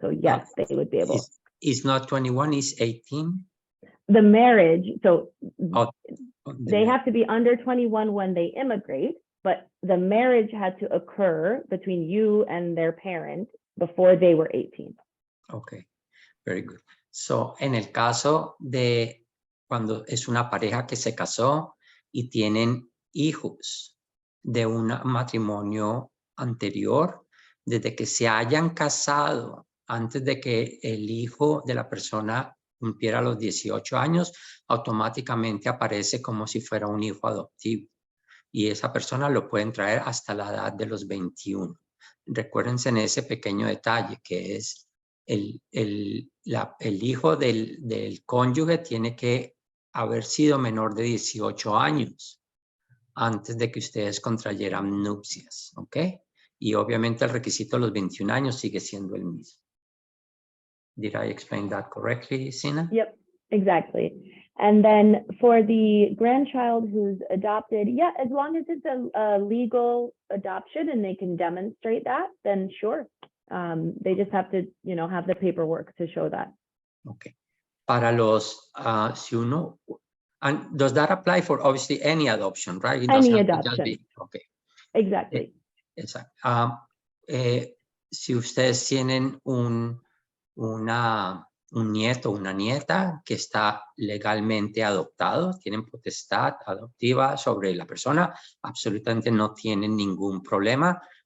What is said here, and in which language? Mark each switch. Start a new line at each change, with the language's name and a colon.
English: So yes, they would be able. It's not 21, it's 18? The marriage, so they have to be under 21 when they immigrate, but the marriage had to occur between you and their parent before they were 18. Okay, very good.
Spanish: So, en el caso de cuando es una pareja que se casó y tienen hijos de un matrimonio anterior, desde que se hayan casado, antes de que el hijo de la persona cumpliera los 18 años, automáticamente aparece como si fuera un hijo adoptivo. Y esa persona lo pueden traer hasta la edad de los 21. Recuérdense en ese pequeño detalle que es el hijo del cónyuge tiene que haber sido menor de 18 años antes de que ustedes contrayeran nupcias, ¿ok? Y obviamente el requisito de los 21 años sigue siendo el mismo.
English: Did I explain that correctly, Sina? Yep, exactly. And then for the grandchild who's adopted, yeah, as long as it's a legal adoption and they can demonstrate that, then sure. They just have to, have the paperwork to show that. Okay.
Spanish: Para los, si uno,
English: and does that apply for obviously any adoption, right? It Any adoption. Okay. Exactly.
Spanish: Exacto. Si ustedes tienen un nieto o una nieta que está legalmente adoptado, tienen potestad adoptiva sobre la persona, absolutamente no tienen ningún problema.